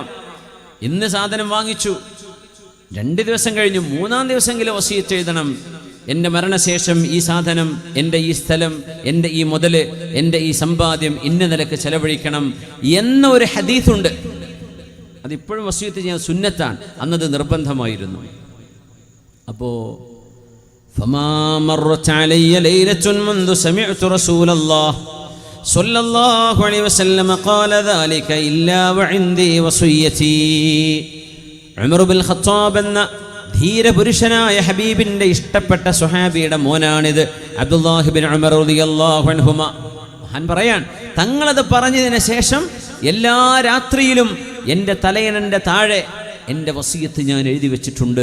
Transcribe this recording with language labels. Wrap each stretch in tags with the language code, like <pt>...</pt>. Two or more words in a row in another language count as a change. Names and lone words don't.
<ml>ഇന്ന് സാധനം വാങ്ങിച്ചു, 2 ദിവസം കഴിഞ്ഞു, 3-ാം ദിവസമെങ്കിലും വസിയ്യത്ത് എഴുതണം. എൻ്റെ മരണശേഷം ഈ സാധനം, എൻ്റെ ഈ സ്ഥലം, എൻ്റെ ഈ മുതല്, എൻ്റെ ഈ സമ്പാദ്യം ഇന്ന നിലക്ക് ചെലവഴിക്കണം എന്ന ഒരു ഹദീസുണ്ട്. അതിപ്പോഴും വസിയ്യത്ത് ചെയ്യാൻ സുന്നത്താണ്. അന്നത് നിർബന്ധമായിരുന്നു.</ml> <ar>അപ്പോൾ فما مرت علي ليلة منذ سمعت رسول الله صلى الله عليه وسلم قال ذلك إلا وعندي وصيتي.</ar> <ml>ഉമർ ബിൻ ഖത്താബ് എന്ന ധീരപുരുഷനായ ഹബീബിന്റെ ഇഷ്ടപ്പെട്ട സ്വഹാബിയുടെ മോനാണിത്, അബ്ദുല്ലാഹ് ബിൻ ഉമർ</ml> <ar>رضي الله عنهما.</ar> <ml>മഹാൻ പറയാൻ, തങ്ങളത് പറഞ്ഞതിന് ശേഷം എല്ലാ രാത്രിയിലും എൻ്റെ തലയണന്റെ താഴെ എൻ്റെ വസിയ്യത്ത് ഞാൻ എഴുതി വെച്ചിട്ടുണ്ട്.</ml>